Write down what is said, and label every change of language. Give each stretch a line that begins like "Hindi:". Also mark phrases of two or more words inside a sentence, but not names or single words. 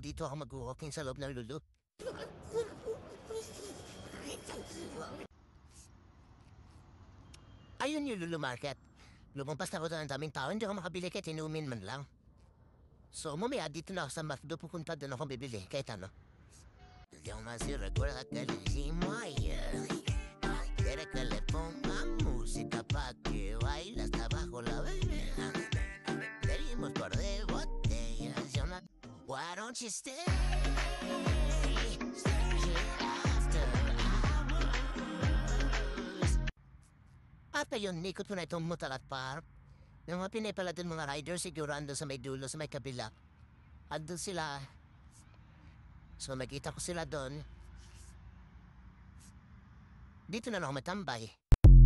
Filipino: Dito ako mag-walking sa loob ng lulo. Ayun yung Lulu Market. Lumampas na ako doon ang daming tao, hindi ako makabili kahit inumin man lang. So, mamaya dito na ako sa McDo pupunta doon ako bibili, kahit ano.
Spanish: Yo más si recuerda que le hicimos ayer. Quiere que le ponga música pa' que baile hasta abajo la bebida. Pedimos par de botellas y una...
English: Why don't you stay? Stay after hours.
Filipino: At ayun, nikot ko na itong Mutalat Park. Yung mga pinipala din mga riders, sigurando sa may dulo, sa may kabila. At doon sila. So makita ko sila doon. Dito na ako matambay.